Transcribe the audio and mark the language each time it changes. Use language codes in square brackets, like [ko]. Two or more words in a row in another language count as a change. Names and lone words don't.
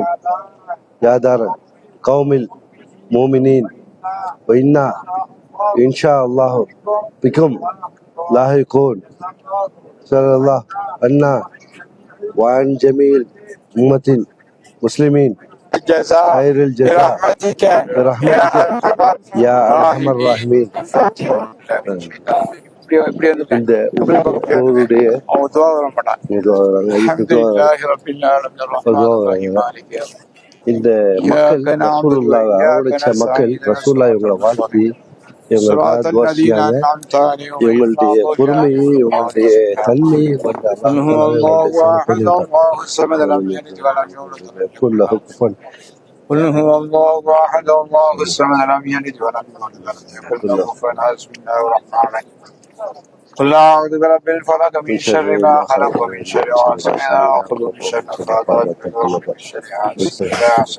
[ar] يا دار قوم المؤمنين وإنا إن شاء الله بكم لاحقون. صلى الله عنا وعن جميع أمة المسلمين خير الجزاء برحمتك يا أرحم الراحمين. [ta] இந்த ஊருடைய இந்த மக்கள் ரசூலுல்லாஹ் அவருடைய மக்கள் ரசூலுல்லாஹ் இவங்களை வாழ்த்தி இவங்களுடைய பொறுமையை, இவங்களுடைய தன்மையை [ar] قل هو الله احد الله الصمد لم يلد ولم يولد ولم يكن له كفوا احد. بسم الله الرحمن الرحيم. قل اعوذ برب الفلق من شر ما خلق ومن شر غاسق اذا وقب ومن شر النفاثات في العقد ومن شر حاسد.